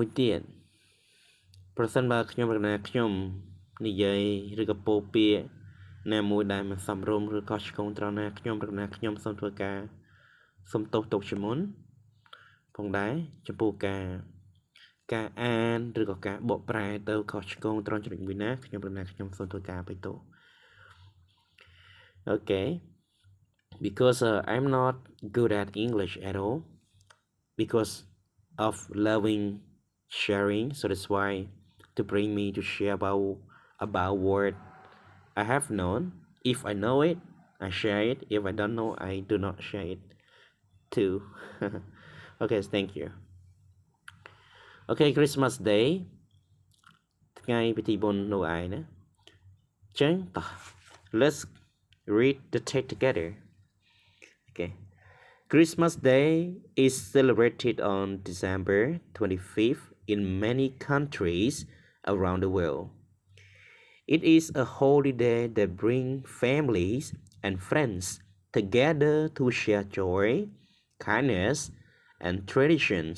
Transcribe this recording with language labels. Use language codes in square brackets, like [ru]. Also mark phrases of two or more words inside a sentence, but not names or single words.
[km] ទៀតប្រសិនបើខ្ញុំរកណាខ្ញុំនិយាយឬក៏ពោលពាក្យណាមួយដែលមិនសមរម្យឬក៏ឆ្គងត្រង់ណាខ្ញុំរកណាខ្ញុំសូមធ្វើការសុំទោសទុកជាមុនផងដែរចំពោះការអានឬក៏ការបកប្រែទៅខុសឆ្គងត្រង់ចំណុចមួយណាខ្ញុំរកណាខ្ញុំសូមធ្វើការអភ័យទោស [en] Okay, because I'm not good at English at all because of loving sharing, so that's why to bring me to share about about what I have known. If I know it, I share it. If I don't know, I do not share it too. Okay, thank you. Okay, Christmas Day [km] ថ្ងៃពិធីបុណ្យនោះឯងណាចឹងតោះ [en] let's read the text together. Okay. Christmas Day is celebrated on December 25th in many countries around the world. It is a holiday that brings families and friends together to share joy, kindness, and traditions.